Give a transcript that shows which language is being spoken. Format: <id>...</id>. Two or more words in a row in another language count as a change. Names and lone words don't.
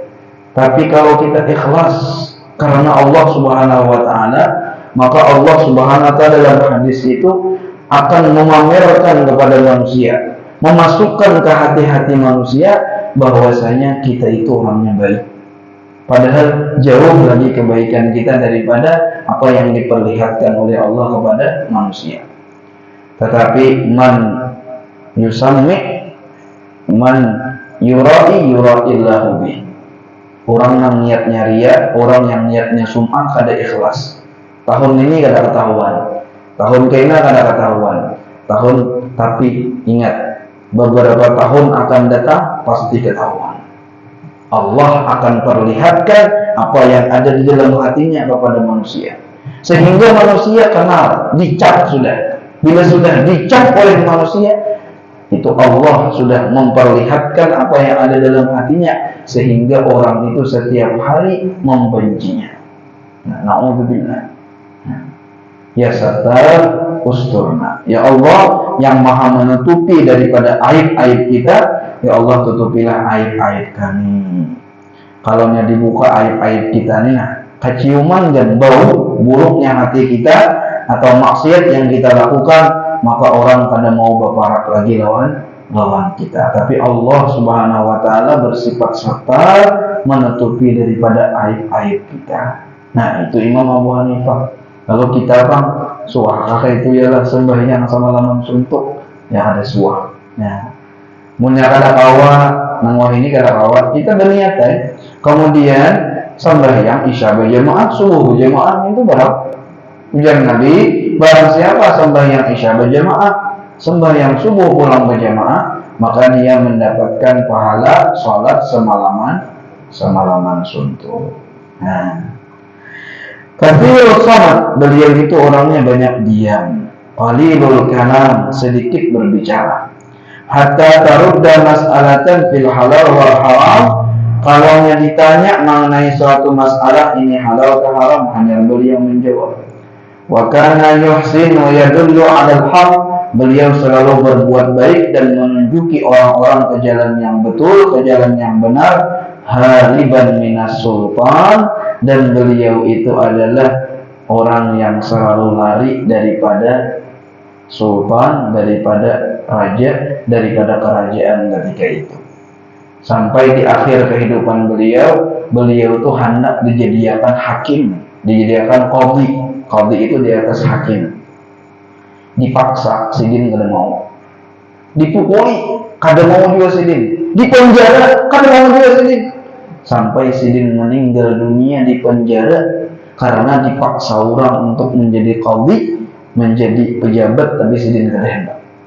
<id>Tapi kalau kita ikhlas karena Allah</id> <ar>سبحانه وتعالى,</ar> <id>maka Allah</id> <ar>سبحانه وتعالى</ar> <id>dalam hadis itu akan memamerkan kepada manusia, memasukkan ke hati-hati manusia bahwasanya kita itu orangnya baik. Padahal jauh lagi kebaikan kita daripada apa yang diperlihatkan oleh Allah kepada manusia.</id> <ar>Tetapi من يسمع من يرائي الله به.</ar> <id>Orang yang niatnya ria, orang yang niatnya sum'ah kada ikhlas.</id> <bjn>Tahun ini kada ketahuan, tahun kena kada ketahuan, tapi ingat, beberapa tahun akan datang pasti ketahuan.</bjn> <id>Allah akan perlihatkan apa yang ada di dalam hatinya kepada manusia, sehingga manusia kenal, dicap sudah. Bila sudah dicap oleh manusia, itu Allah sudah memperlihatkan apa yang ada dalam hatinya, sehingga orang itu setiap hari membencinya.</id> <ar>نعوذ بالله. يا ستار استرنا.</ar> <id>Ya Allah yang maha menutupi daripada aib-aib kita, ya Allah tutupilah aib-aib kami. Kalau dibuka aib-aib kita nih, keciuman dan bau buruknya hati kita atau maksiat yang kita lakukan,</id> <bjn>maka orang pada mau berparak lagi lawan kita.</bjn> <id>Tapi Allah</id> <ar>سبحانه وتعالى</ar> <id>bersifat Sattar, menutupi daripada aib-aib kita. Nah, itu Imam Abu Hanifah.</id> <bjn>Kalau kita suah. Kakak itu ialah sembahyang semalaman suntuk yang ada suah. Nah, munya kada kawa nang ini kada kawa kita berniat kemudian sembahyang isya berjamaah, subuh berjamaah itu berapa?</bjn> <id>Ujar Nabi, barang siapa sembahyang isya berjamaah, sembahyang subuh pulang berjamaah, maka dia mendapatkan pahala sholat semalaman suntuk. Nah,</id> <ar>كثير الصمت,</ar> <id>beliau itu orangnya banyak diam,</id> <ar>قليل الكلام,</ar> <id>sedikit berbicara.</id> <ar>حتى ترد مسألة في الحلال والحرام,</ar> <id>kalau ditanya mengenai suatu masalah ini halal atau haram, hanya beliau menjawab.</id> <ar>وكان يحسن يدل على الحق,</ar> <id>beliau selalu berbuat baik dan menunjuki orang-orang ke jalan yang betul, ke jalan yang benar,</id> <ar>هاربا من السلطان,</ar> <id>dan beliau itu adalah orang yang selalu lari daripada sultan, daripada raja, daripada kerajaan ketika itu. Sampai di akhir kehidupan beliau itu hendak dijadikan hakim, dijadikan qadhi. Qadhi itu di atas hakim.</id> <bjn>Dipaksa, sidin kada mau. Dipukuli, kada mau juga sidin. Dipenjara, kada mau juga sidin. Sampai sidin meninggal dunia di penjara karena dipaksa orang untuk menjadi qadhi, menjadi pejabat, tapi sidin kada hendak.</bjn>